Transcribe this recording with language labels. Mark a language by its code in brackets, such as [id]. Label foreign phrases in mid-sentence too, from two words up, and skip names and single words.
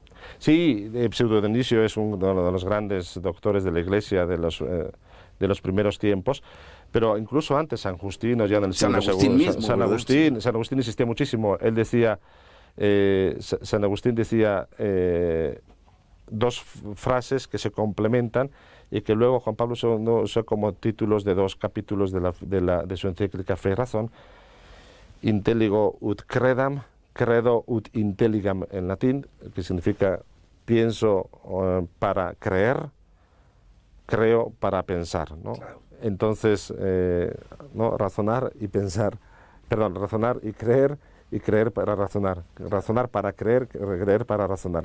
[es] Sí, pseudo Dionisio es uno de los grandes doctores de la Iglesia de los primeros tiempos, pero incluso antes San Justino, ya en el siglo II, San Agustín insistía muchísimo. Él decía, San Agustín decía dos frases que se complementan y que luego Juan Pablo II usó como títulos de dos capítulos de su encíclica Fe y Razón: [la] intelligo ut credam, credo ut intelligam [es] en latín, que significa pienso para creer, creo para pensar, ¿no? Claro. Entonces, ¿no? Razonar y pensar, perdón, razonar y creer y creer para razonar, razonar para creer, creer para razonar.